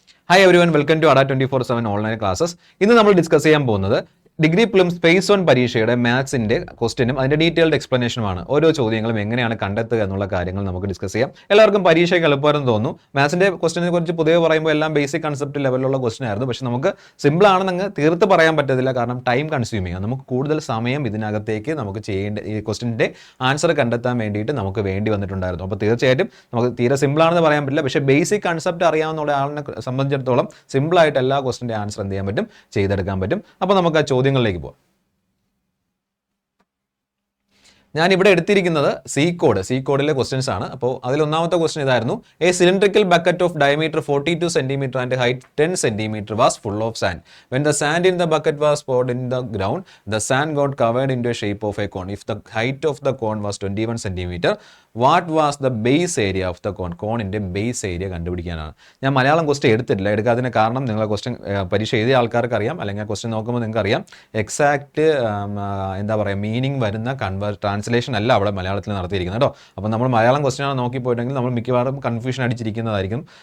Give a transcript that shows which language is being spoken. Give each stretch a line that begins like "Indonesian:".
English: Hi everyone, welcome to ADA 24/7 online classes.
Malayalam: ഇന്ന് നമ്മൾ discuss ചെയ്യാൻ പോകുന്നത് ഡിഗ്രി പ്രിലിംസ് ഫേസ് 1 പരീക്ഷയുടെ മാത്സിന്റെ ക്വസ്റ്റ്യനും അതിന്റെ ഡീറ്റെയിൽഡ് എക്സ്പ്ലനേഷനുമാണ്. ഓരോ ചോദ്യങ്ങളും എങ്ങനെയാണ് കണ്ടെത്തുക എന്നുള്ള കാര്യങ്ങൾ നമുക്ക് ഡിസ്കസ് ചെയ്യാം. എല്ലാവർക്കും പരീക്ഷയ്ക്ക് എളുപ്പമാണെന്ന് തോന്നുന്നു. മാത്സിന്റെ ക്വസ്റ്റ്യനെ കുറിച്ച് പൊതുവെ പറയുമ്പോൾ എല്ലാം ബേസിക് കൺസെപ്റ്റ് ലെവലിലുള്ള ക്വസ്റ്റ്യൻ ആയിരുന്നു. പക്ഷെ നമുക്ക് സിമ്പിൾ ആണെന്ന് തീർത്ത് പറയാൻ പറ്റത്തില്ല, കാരണം ടൈം കൺസ്യൂമിങ്. നമുക്ക് കൂടുതൽ സമയം ഇതിനകത്തേക്ക് നമുക്ക് ചെയ്യേണ്ട ഈ ക്വസ്റ്റ്യൻ്റെ ആൻസർ കണ്ടെത്താൻ വേണ്ടിയിട്ട് നമുക്ക് വേണ്ടി വന്നിട്ടുണ്ടായിരുന്നു. അപ്പോൾ തീർച്ചയായിട്ടും നമുക്ക് തീരെ സിമ്പിൾ ആണെന്ന് പറയാൻ പറ്റില്ല. പക്ഷേ ബേസിക് കൺസെപ്റ്റ് അറിയാവുന്ന ആളിനെ സംബന്ധിച്ചിടത്തോളം സിമ്പിളായിട്ട് എല്ലാ ക്വസ്റ്റ്യൻ്റെ ആൻസർ എന്ത് ചെയ്യാൻ പറ്റും, ചെയ്തെടുക്കാൻ പറ്റും. അപ്പോൾ നമുക്ക് ആ ചോദ്യങ്ങളിലേക്ക് പോകാം. ഞാൻ ഇവിടെ എടുത്തിരിക്കുന്നത് സി കോഡിലെ ക്വസ്റ്റ്യൻസ് ആണ്. അപ്പോൾ അതിൽ ഒന്നാമത്തെ ക്വസ്റ്റ്യൻ ഇതായിരുന്നു:
English: A cylindrical bucket of diameter 42 centimetre and height 10 centimetre was full of sand. When the sand in the bucket was poured in the ground, the sand got covered into a shape of a cone. If the height of the cone was 21 centimeter, what was the base area of the cone?
Malayalam: കോണിന്റെ base area കണ്ടുപിടിക്കാനാണ്. ഞാൻ Malayalam question എടുത്തിട്ടില്ല. എടുക്കാത്തതിന് കാരണം നിങ്ങളെ question പരീക്ഷ എഴുതിയ ആൾക്കാർക്ക് അറിയാം, അല്ലെങ്കിൽ ആ ക്വസ്റ്റ്യൻ നോക്കുമ്പോൾ നിങ്ങൾക്ക് അറിയാം എക്സാക്ട് എന്താ പറയുക മീനിങ് വരുന്ന ട്രാൻസ്ലേഷൻ അല്ല അവിടെ മലയാളത്തിൽ നടത്തിയിരിക്കുന്നത് കേട്ടോ. അപ്പോൾ നമ്മൾ മലയാളം ക്വസ്റ്റ്യൻ ആണ് നോക്കിപ്പോയിട്ടെങ്കിൽ നമ്മൾ മിക്കവാറും കൺഫ്യൂഷൻ അടിച്ചിരിക്കുന്നതായിരിക്കും.